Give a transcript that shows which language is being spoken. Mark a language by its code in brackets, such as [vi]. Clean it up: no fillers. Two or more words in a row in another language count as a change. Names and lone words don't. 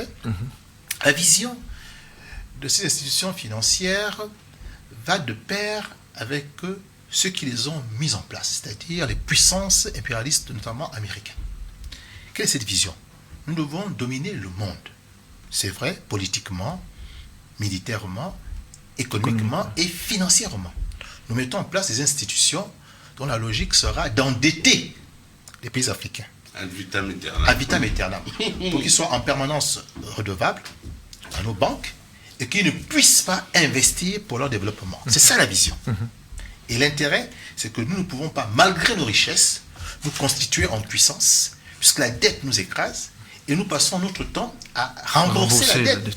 [fr] La vision de ces institutions financières va de pair avec ceux qui les ont mises en place, c'est-à-dire les puissances impérialistes, notamment américaines. Quelle est cette vision? Nous devons dominer le monde. C'est vrai, politiquement, militairement, économiquement et financièrement. Nous mettons en place des institutions dont la logique sera d'endetter les pays africains. [la] Ad vitam aeternam. Ad vitam aeternam. [fr] Pour qu'ils soient en permanence redevables à nos banques et qu'ils ne puissent pas investir pour leur développement. C'est ça la vision. Et l'intérêt, c'est que nous ne pouvons pas, malgré nos richesses, nous constituer en puissance, puisque la dette nous écrase, et nous passons notre temps à rembourser la dette,